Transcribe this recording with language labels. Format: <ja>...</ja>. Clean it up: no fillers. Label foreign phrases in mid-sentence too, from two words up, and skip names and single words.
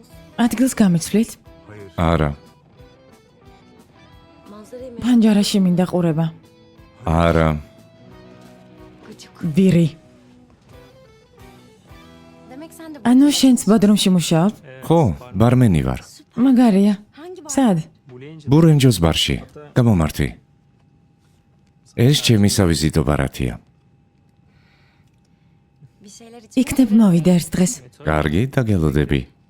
<ka>ადგილს გამიცვლით? არა.</ka> <tr>Manzarayı mı?</tr> <ka>ფანჯარაში მინდა ყურება. არა.</ka> <tr>Gıcık.</tr> <ka>ვირი.</ka> <tr>Demek sen de...</tr> <ka>ანუ შენც ბოდრომში მუშაობ? ხო, ბარმენი ვარ. მაგარია.</ka> <tr>Hangi bar?</tr> <ka>სად? ბურენჯოს ბარში. გამომართვი. ეს ჩემი სავიზიტო ბარათია.</ka> <tr>Bir şeyler için...</tr> <ka>იქნებ მოვიდე ერთ დღეს. კარგი, დაგელოდები.</ka>